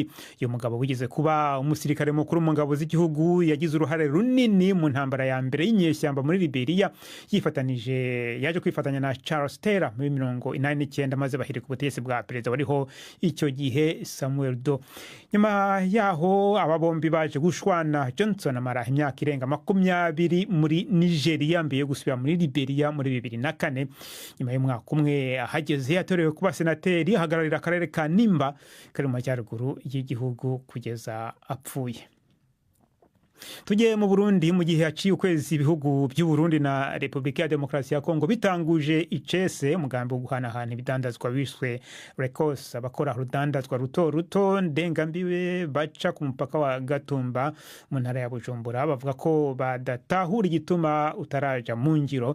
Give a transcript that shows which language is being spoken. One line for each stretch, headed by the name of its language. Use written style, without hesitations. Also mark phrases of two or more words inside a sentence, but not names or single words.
Kinyarwanda: Uyu mugabo wigeze kuba umusirikare mukuru mu ngabo z'igihugu yagize uruhare runini mu ntambara ya mbere y'inyeshyamba muri Liberia yaje kwifatanya na Charles Taylor muri 1989 maze bahirika ubutegetsi bwa perezida wariho icyo gihe Samuel Doe. Nyuma yaho aba bombi baje gushwana, Johnson amara imyaka irenga 20 muri Nigeria mbere yo gusubira muri Liberia muri 2004. Nyuma y'umwaka umwe ahageze yatorewe kuba senateri ahagararira akarere ka Nimba kari mu majyaruguru y'igihugu kugeza apfuye.
Rundi: Tugiye mu Burundi mu gihe haciye ukwezi ibihugu by'u Burundi na Republika ya Demokarasi ya Kongo bitanguje icese umugambi wo guhanahana ibidandazwa wiswe Rekos, abakora urudandazwa ruto ruto ndengambiwe baca ku mupaka wa Gatumba mu ntara ya Bujumbura bavuga ko badatahura igituma utaraja mu ngiro.